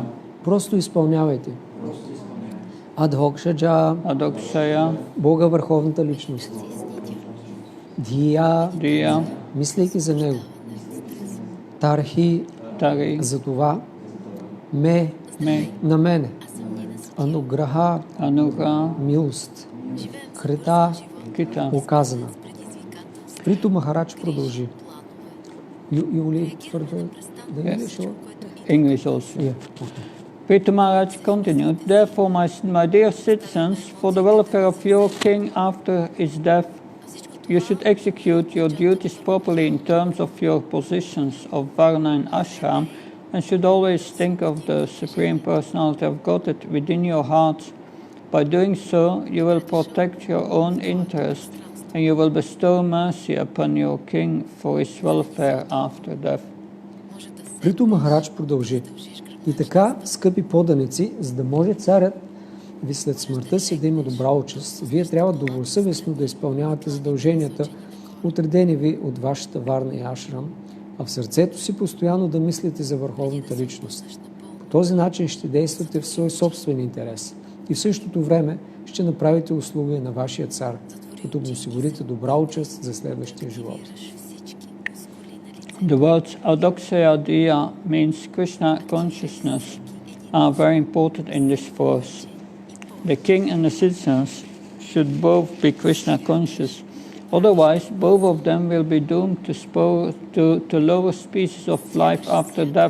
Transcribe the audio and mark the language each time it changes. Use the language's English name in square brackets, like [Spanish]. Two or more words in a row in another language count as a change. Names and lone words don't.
[Bulgarian] просто изпълнявайте. Адхокшаджа, adoksaya Бога върховната личност. Дия, diya мислейки за Него. Тархи, tari за това. Ме, me на мене. Ануграха, anuga милост. Крита, kita. оказана. Прито Махарадж продължи. [English] You will further the English or? English also. Yeah. Prithu Maharaj continued, therefore, my dear citizens, for the welfare of your king after his death, you should execute your duties properly in terms of your positions of Varna and Ashram, and should always think of the Supreme Personality of Godhead within your hearts. By doing so, you will protect your own interest, and you will bestow mercy upon your king for his welfare after death. [Bulgarian] Прито Махарадж продължи. И така, скъпи поданици, за да може царят ви след смъртта си да има добра участ, вие трябва добросъвестно да изпълнявате задълженията, отредени ви от вашата Варна и Ашрам, а в сърцето си постоянно да мислите за върховната личност. По този начин ще действате в свой собствен интерес и в същото време ще направите услуги на вашия цар, като му осигурите добра участ за следващия живот. [English] The words [Sanskrit] Adoksaya Diya [English] means Krishna consciousness are very important in this verse. The king and the citizens should both be Krishna conscious. Otherwise, both of them will be doomed to lower species of life after death.